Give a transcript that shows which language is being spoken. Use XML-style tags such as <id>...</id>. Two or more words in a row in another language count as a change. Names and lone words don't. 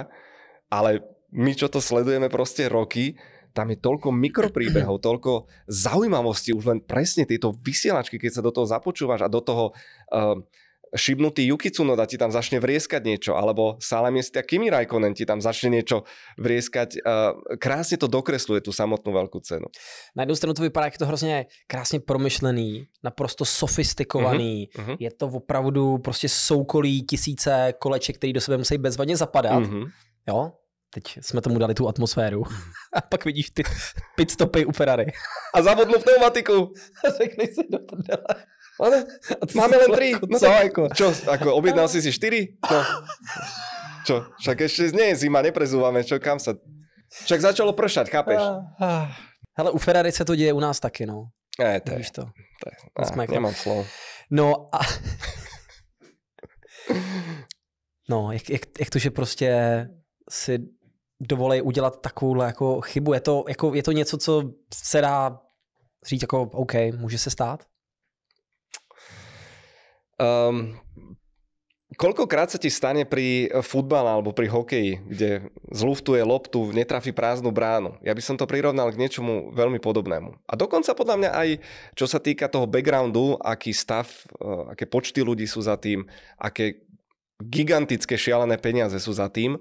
<sk>Ale my, čo to sledujeme proste roky, tam je toľko mikropríbehov, toľko zaujímavostí, už len presne tieto vysielačky, keď sa do toho započúvaš a do toho šibnutý Yuki Tsunoda ti tam začne vrieskať niečo, alebo Salamiestia Kimi Räikkönen ti tam začne niečo vrieskať. Krásne to dokresluje tú samotnú veľkú cenu.</sk> <cs>Na jednu stranu to vypadá, jak je to hrozně krásně promyšlený, naprosto sofistikovaný. Je to opravdu prostě soukolí tisíce koleček, který do sebe musí bezvadně zapadat. Jo? Teď jsme tomu dali tu atmosféru. A pak vidíš ty pitstopy u Ferrari.</cs> <sk>A zavodnú pneumatiku.</sk> <cs>Řekni si do prdele.</cs> <sk>Ale máme len 3.</sk> <cs>No co, jako?</cs> <sk>Čo, ako objednal si 4? No. Čo, však ešte nie je zima, neprezúvame, čo, kam sa... Však začalo pršať, chápeš?</sk> <cs>Hele, u Ferrari se to děje u nás taky, no. To Víš to. Nemám slov. No a... No, jak to, že prostě si dovolí udělat takovouhle jako chybu. Je to něco, co se dá říct jako OK, může se stát?</cs> <sk>Koľkokrát sa ti stane pri futbale alebo pri hokeji, kde zluftuje loptu, netrafí prázdnu bránu? Ja by som to prirovnal k niečomu veľmi podobnému. A dokonca podľa mňa aj čo sa týka toho backgroundu, aký stav, aké počty ľudí sú za tým, aké gigantické šialené peniaze sú za tým.</sk>